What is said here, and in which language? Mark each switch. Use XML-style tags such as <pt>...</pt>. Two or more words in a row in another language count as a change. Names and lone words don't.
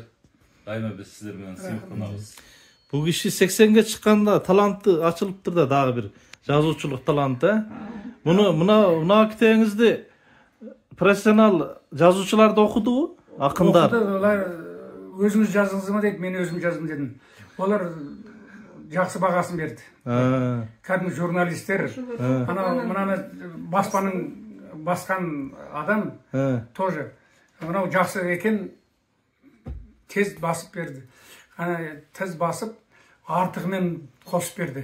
<ky>Дайыма биз сиздер менен сыймыктанабыз. Бул киши 80ге чыкканда таланты ачылыптыр да, дагы бир жазуучулук таланты. Мына китебиңизди профессионал жазуучуларды окудубу? Акындар. Олар өзүңүз жаздыңыз ма дейт, мен өзүм жаздым дедим.</ky> <kk>Олар жақсы бағасын берді. Кәдімгі журналистер, мынаны басқан адам тоже мынау жақсы екен, тез басып берді. Тез басып, артығымен қосып берді.</kk>